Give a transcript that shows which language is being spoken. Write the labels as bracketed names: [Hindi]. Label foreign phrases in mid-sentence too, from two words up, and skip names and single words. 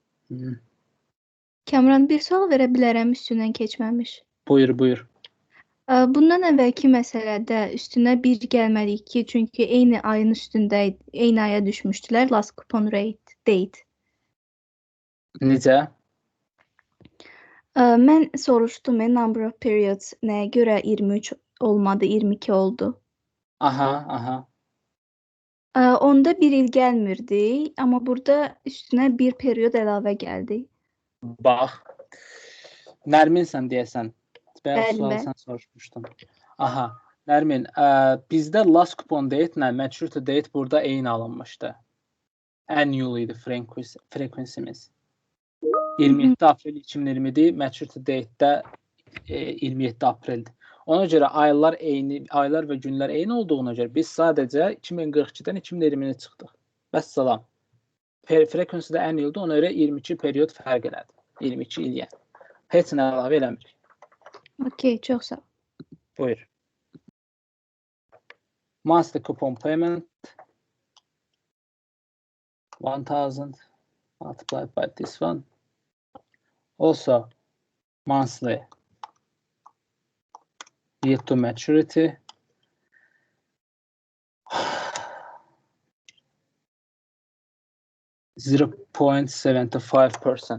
[Azerbaijani] Kamran, bir sual verə bilərəm üstündən keçməmiş. Buyur. Bundan əvvəlki məsələdə üstünə 1 gəlmədik ki, çünki eyni ayın üstündə, eyni aya düşmüşdülər, [English] last coupon rate, date. [Azerbaijani] Necə? Mən soruşdum, [English] number of periods [Azerbaijani] nəyə görə 23 olmadı, 22 oldu. Aha. Onda 1 il gəlmirdi, amma burada üstünə 1 period əlavə gəldi. Bax. Nərmin deyəsən. Bəs Bəli, sualı bəli. sən soruşmuşdun. Aha. Nərmin, bizdə [English] last coupon date [Azerbaijani] ilə [English] maturity date [Azerbaijani] burada eyni alınmışdı. Annual idi frequency'miz. 27 aprel 2020'di, [English] maturity date'də [Azerbaijani] 27 apreldir. Ona görə aylar və günlər eyni olduğuna görə biz sadəcə 2042-dən 2020-nə çıxdıq. Vəssalam. Frequency də annualdır, ona görə 22 period fərq elədi. 22 il yəni. Heç nə əlavə eləmirik. Okey, çox sağ ol. Buyur. [English] Monthly coupon payment 1000 multiplied by this one. Also, monthly yield to maturity 0.75%.